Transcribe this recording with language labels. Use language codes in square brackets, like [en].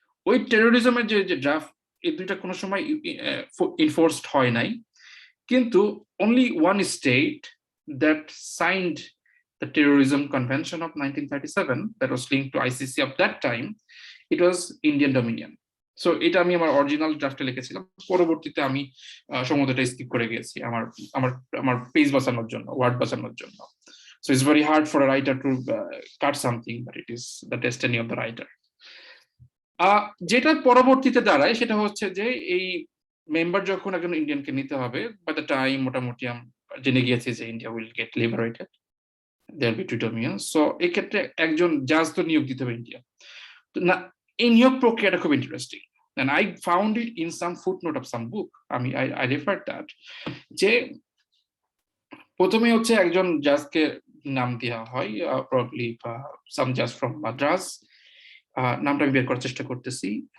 [bn] ওই টেরোরিজমের যে ড্রাফট, এই দুইটা কোনো সময় ইনফোর্সড হয় নাই, কিন্তু [en] only one state that signed the terrorism convention of 1937 that was linked to ICC of that time, it was Indian Dominion. [bn] So এটা আমি আমার অরিজিনাল ড্রাফটে লিখেছিলাম, পরবর্তীতে আমি সম্ভবত এটা স্কিপ করে গেছি আমার আমার আমার পেজ বাঁচানোর জন্য, ওয়ার্ড বাঁচানোর জন্য। [en] So it's very hard for a writer to cut something, but it is the destiny of the writer. [bn] যেটা পরবর্তীতে দাঁড়ায় সেটা হচ্ছে যে এই মেম্বার যখন একজন ইন্ডিয়ানকে নিতে হবে, [en] by the time [bn] মোটামুটি জেনে গিয়েছে যে [en] India will get liberated, there be to dominion. [bn] So এই ক্ষেত্রে একজন জাজ তো নিয়োগ দিতে হবে ইন্ডিয়া। না, এই নিয়োগ প্রক্রিয়াটা খুব interesting, [en] and I found it in some footnote of some book. I referred that [bn] যে প্রথমে হচ্ছে একজন জাজকে নাম দেওয়া হয়, [en] probably সাম জাজ from Madras, [bn] নামটা আমি বের করার চেষ্টা করতেছি।